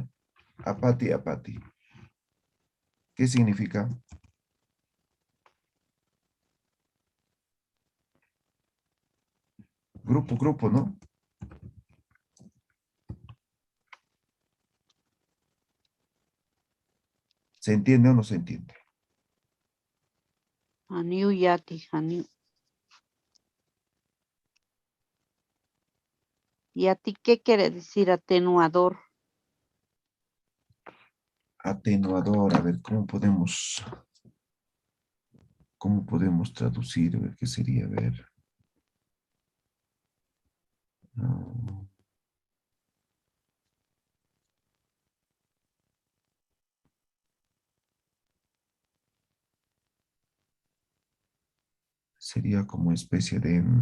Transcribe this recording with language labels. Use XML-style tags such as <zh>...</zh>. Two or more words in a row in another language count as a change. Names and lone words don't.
<ay>Apati, apati.</ay> <es>¿Qué significa? Grupo, ¿no? ¿Se entiende o no se entiende?</es> <ay>Haniu yati. Haniu.</ay> <es>¿Y a ti qué quiere decir atenuador? Atenuador, a ver, cómo podemos traducir? A ver, ¿qué sería? A ver. Ah, sería como especie de...</es>